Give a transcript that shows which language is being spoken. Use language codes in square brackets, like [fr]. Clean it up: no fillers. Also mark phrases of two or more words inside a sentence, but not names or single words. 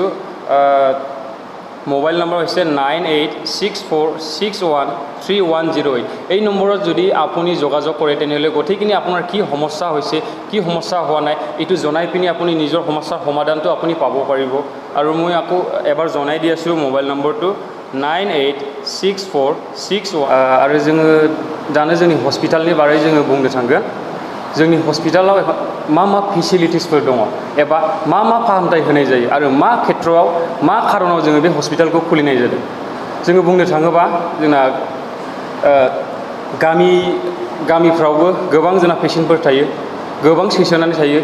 [as] মোবাইল নম্বৰ হৈছে 9864613108। এই নম্বৰত যদি আপুনি যোগাযোগ কৰে, তেনেহ'লে গোটেইখিনি আপোনাৰ কি সমস্যা হৈছে, কি সমস্যা হোৱা নাই, এইটো জনাই পিনি আপুনি নিজৰ সমস্যাৰ সমাধানটো আপুনি পাব পাৰিব। আৰু মই আকৌ এবাৰ জনাই দি আছোঁ মোবাইল নম্বৰটো 986461। [brx] आरो जोङो दानो जोंनि हस्पिटालनि बारै जोङो बुंनो थांगोन। जोंनि हस्पिटालाव मा फेसिलिटिसफोर दङ एबा मा फाहामथाय होनाय जायो आरो मा खेत्रआव मा खारनाव जोङो बे हस्पिटालखौ खुलिनाय जादों। जोङो बुंनो थाङोबा जोंना गामिफ्रावबो गोबां जोंना पेसेन्टफोर थायो, गोबां सैसोनानै थायो।